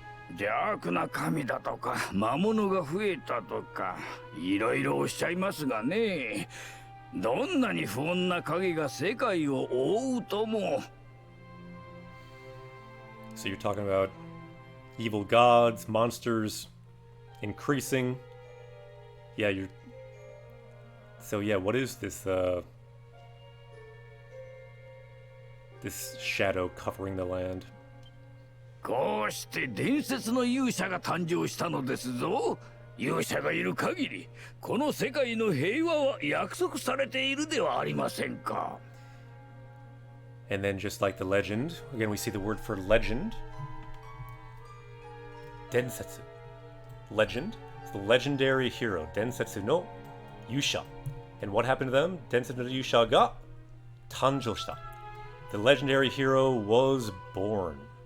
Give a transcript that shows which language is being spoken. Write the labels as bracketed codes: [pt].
[ja] 邪悪な神だとか魔物が増えたとかいろいろおっしゃいますがね、どんなに不穏な影が世界を覆うとも。 [en] So you're talking about evil gods, monsters increasing. Yeah, you're... So yeah, what is this, this shadow covering the land? [ja] こうして伝説の勇者が誕生したのですぞ。勇者がいる限り、この世界の平和は約束されているではありませんか。 [en] And then just like the legend, again we see the word for legend. Densetsu. Legend. It's the legendary hero, [ja] Densetsu no Yusha. [en] And what happened to them? [ja] Densetsu no Yusha ga tanjou shita. [en] The legendary hero was born.